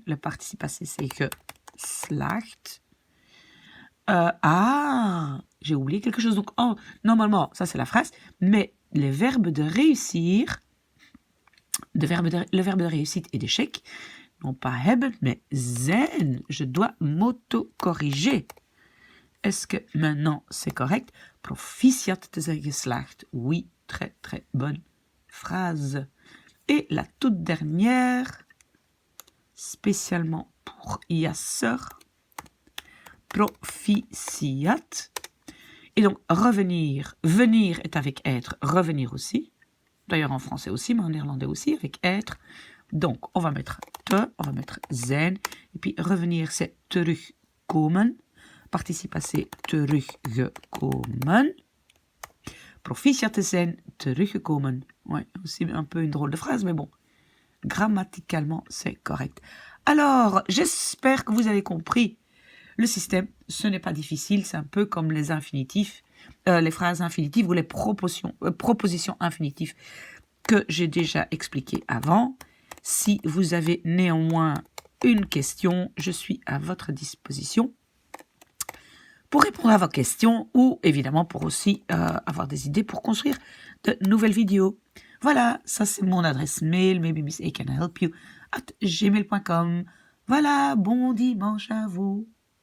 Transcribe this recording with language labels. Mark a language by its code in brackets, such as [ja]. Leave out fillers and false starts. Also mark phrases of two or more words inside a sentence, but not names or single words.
[fr] Le participe passé, c'est geslaagd. J'ai oublié quelque chose. Donc, normalement, ça c'est la phrase. Mais les verbes de réussir, le verbe de réussite et d'échec, non pas hebben, mais zijn. Je dois m'auto-corriger. Est-ce que maintenant c'est correct? [nl] Proficiat te zijn geslaagd. [fr] Oui, très très bonne phrase. Et la toute dernière, spécialement pour Yasser, proficiat. Et donc, revenir. Venir est avec être, revenir aussi. D'ailleurs, en français aussi, mais en néerlandais aussi, avec être. Donc, on va mettre te, on va mettre zijn. Et puis, revenir, c'est terugkomen. Participe passé, teruggekomen. [nl] Proficiat te zijn, teruggekomen. [fr] Ouais, aussi un peu une drôle de phrase, mais bon. Grammaticalement, c'est correct. Alors, j'espère que vous avez compris le système. Ce n'est pas difficile, c'est un peu comme les infinitifs, les phrases infinitives ou les propositions infinitives que j'ai déjà expliquées avant. Si vous avez néanmoins une question, je suis à votre disposition pour répondre à vos questions ou évidemment pour aussi avoir des idées pour construire de nouvelles vidéos. Voilà, ça c'est mon adresse mail, [en] maybe Miss A can help you @gmail.com. [fr] Voilà, bon dimanche à vous.